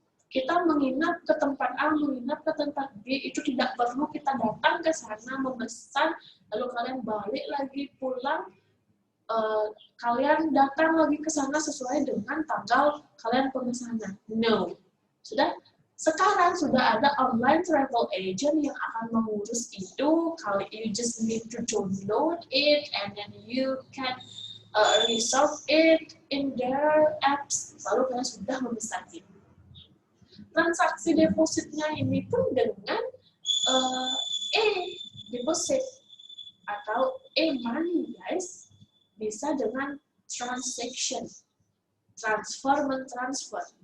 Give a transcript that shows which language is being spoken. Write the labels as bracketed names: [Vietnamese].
[Indonesian] kita menginap ke tempat A, menginap ke tempat B, itu tidak perlu kita datang ke sana memesan, lalu kalian balik lagi pulang, kalian datang lagi ke sana sesuai dengan tanggal kalian pemesanan. No. Sudah, sekarang sudah ada online travel agent yang akan mengurus itu. [English] You just need to download it and then you can reserve it in their apps. [Indonesian] Lalu kalian sudah memesannya. Transaksi depositnya ini pun dengan e-deposit atau e-money, guys. Bisa dengan transaction, transfer, mentransfer.